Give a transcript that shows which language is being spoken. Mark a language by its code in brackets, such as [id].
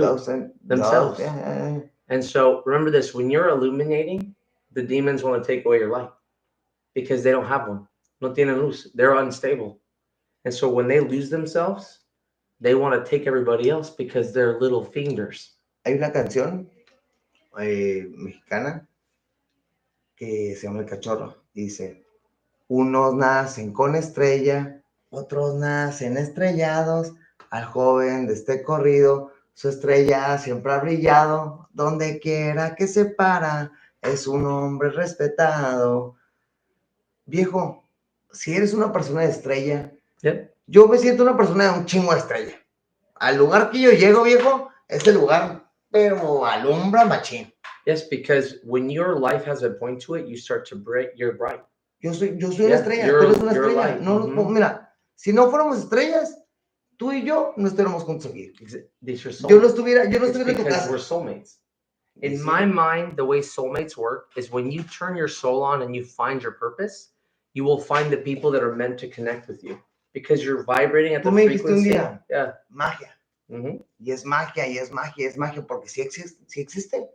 [en] those and those. Themselves. And so remember this, when you're illuminating, the demons want to take away your light because they don't have one. [es] No tienen luz. [en] They're unstable. And so when they lose themselves, they want to take everybody else because they're little fingers. [es] Hay una canción mexicana que se llama El Cachorro. Dice, unos nacen con estrella, otros nacen estrellados. Al joven de este corrido, su estrella siempre ha brillado. Donde quiera que se para, es un hombre respetado. Viejo, si eres una persona de estrella, [en] Yep. [es] yo me siento una persona de un chingo de estrella. Al lugar que yo llego, viejo, es el lugar, pero alumbra machín. [en] Yes, because when your life has a point to it, you start to break. You're bright. [es] Yo soy una estrella, tú eres una estrella. No, mira, si no fuéramos estrellas, tú y yo no estuviéramos juntos aquí. Yo no estuviera en tu casa. [en] We're soulmates. In my mind, the way soulmates work is when you turn your soul on and you find your purpose, you will find the people that are meant to connect with you because you're vibrating at the frequency. Yeah. Magia. [es] Y es magia, y es magia, es magia, porque sí existe.